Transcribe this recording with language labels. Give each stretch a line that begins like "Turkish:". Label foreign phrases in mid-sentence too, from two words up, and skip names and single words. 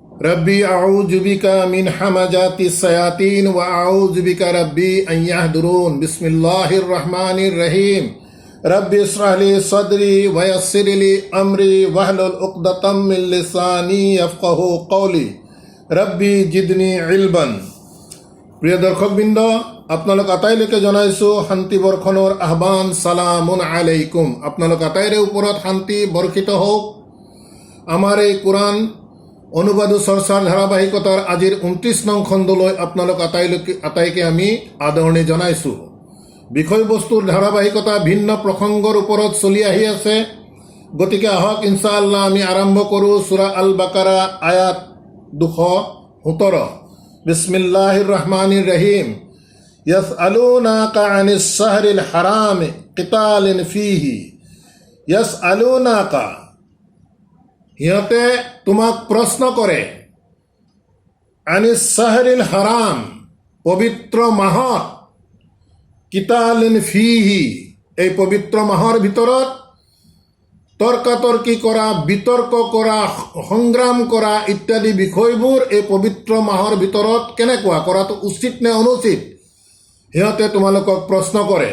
Arabic: رب أعوذ بك من همزات الشياطين وأعوذ بك رب أن يحضرون بسم الله الرحمن الرحيم رب اشرح لي صدري ويسر لي أمري واحلل عقدة من لساني يفقهوا قولي رب زدني علما.
Assamese: প্ৰিয় দৰ্শকবৃন্দ, আপোনালোক আটাইলৈকে জনাইছোঁ শান্তি বৰ্ষণৰ আহ্বান।
Arabic: سلام عليكم.
Assamese: আপোনালোক আটাইৰে ওপৰত শান্তি বৰ্ষিত হওক। আমাৰ এই কোরআন অনুবাদ চৰ্চাৰ ধাৰাবাহিকতাৰ আজিৰ ২৯ নং খণ্ডলৈ আপোনালোক আটাইকে আমি আদৰণি জনাইছোঁ। বিষয়বস্তুৰ ধাৰাবাহিকতা ভিন্ন প্ৰসংগৰ ওপৰত চলি আহি আছে। গতিকে আহক ইনশাআল্লাহ আমি আৰম্ভ কৰোঁ সূৰা আল বাকাৰা আয়াত ২১৭।
Arabic: بسم الله الرحمن الرحيم. يسألونك عن الشهر الحرام قتال فيه. ইয়াসআলুনাকা,
Assamese: সিহঁতে তোমাক প্ৰশ্ন কৰে,
Arabic: عن الشهر الحرام,
Assamese: পবিত্ৰ মাহত,
Arabic: قتال فيه,
Assamese: এই পবিত্ৰ মাহৰ ভিতৰত তৰ্কাতৰ্কি কৰা, বিতৰ্ক কৰা, সংগ্ৰাম কৰা ইত্যাদি বিষয়বোৰ এই পবিত্ৰ মাহৰ ভিতৰত কেনেকুৱা কৰাটো উচিত নে অনুচিত, সিহঁতে তোমালোকক প্ৰশ্ন কৰে।